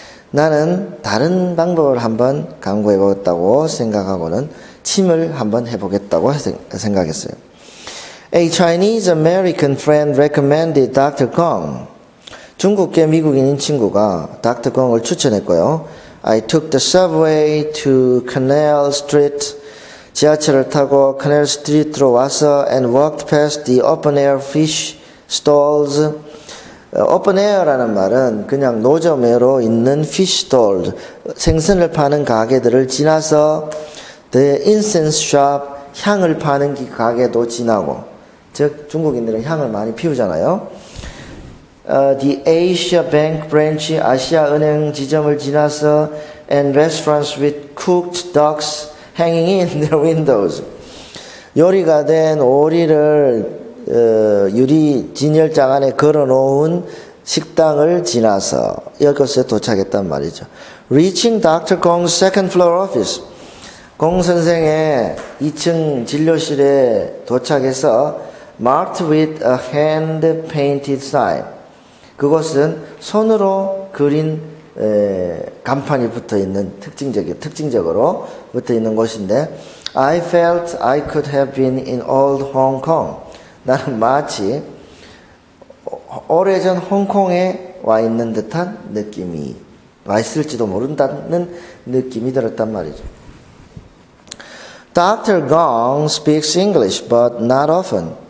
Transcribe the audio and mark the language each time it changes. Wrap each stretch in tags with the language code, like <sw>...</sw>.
<ko>나는 다른 방법을 한번 강구해 보겠다고 생각하고는 침을 한번 해보겠다고 생각했어요.</ko> <en>A Chinese American friend recommended Dr. Gong.</en> <ko>중국계 미국인인 친구가 Dr. Gong을 추천했고요.</ko> <en>I took the subway to Canal Street.</en> <ko>지하철을 타고 Canal Street로 와서</ko> <en>and walked past the open-air fish stalls.</en> <ko>open-air라는 말은 그냥 노점으로 있는 fish stall, 생선을 파는 가게들을 지나서</ko> <en>the incense shop,</en> <ko>향을 파는 가게도 지나고, 즉 중국인들은 향을 많이 피우잖아요.</ko> <en>The Asia Bank branch,</en> <ko>아시아 은행 지점을 지나서</ko> <en>and restaurants with cooked ducks hanging in their windows.</en> <ko>요리가 된 오리를 유리 진열장 안에 걸어놓은 식당을 지나서 이곳에 도착했단 말이죠.</ko> <en>Reaching Dr. Gong's second floor office.</en> <ko>공 선생의 2층 진료실에 도착해서</ko> <en>marked with a hand-painted sign.</en> <ko>그곳은 손으로 그린 간판이 붙어있는 특징적으로 붙어있는 곳인데</ko> <en>I felt I could have been in old Hong Kong.</en> <ko>나는 마치 오래전 홍콩에 와 있는 듯한 느낌이 와 있을지도 모른다는 느낌이 들었단 말이죠.</ko> <en>Dr. Gong speaks English but not often.</en>